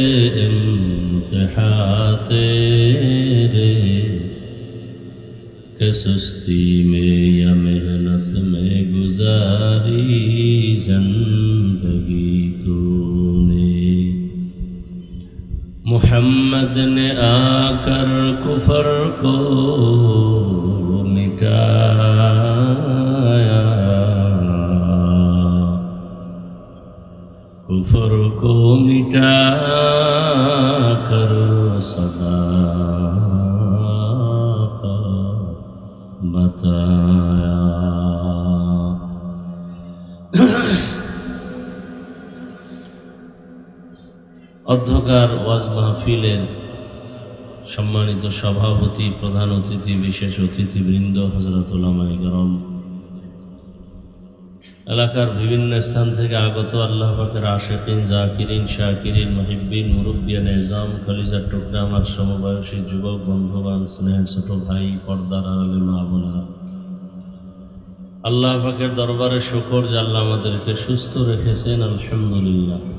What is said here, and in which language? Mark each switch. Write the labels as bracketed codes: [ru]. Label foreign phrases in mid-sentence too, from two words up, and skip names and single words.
[ur] امتحان تیرے کہ سستی میں یا محنت میں گزاری زندگی تو محمد نے آ کر کفر کو مٹایا کفر کو مٹا کر صداقت بتایا [bn] অধ্যকার ওয়াজ মাহফিলের সম্মানিত সভাপতি, প্রধান অতিথি, বিশেষ অতিথিবৃন্দ, হযরত উলামায়ে কেরাম, এলাকার বিভিন্ন স্থান থেকে আগত আল্লাহ পাকের আশিকিন, জাকিরিন, শাকিরিন, মুহিব্বিন, মুরব্বিয়ান নিজাম, কলিজার টুকরা, আমার সমবয়সী যুবক বন্ধুগণ, স্নেহের ছোট ভাই, পর্দার আড়ালে মা বোনেরা, আল্লাহ পাকের দরবারে শুকর যে আল্লাহ আমাদেরকে সুস্থ রেখেছেন, আলহামদুলিল্লাহ।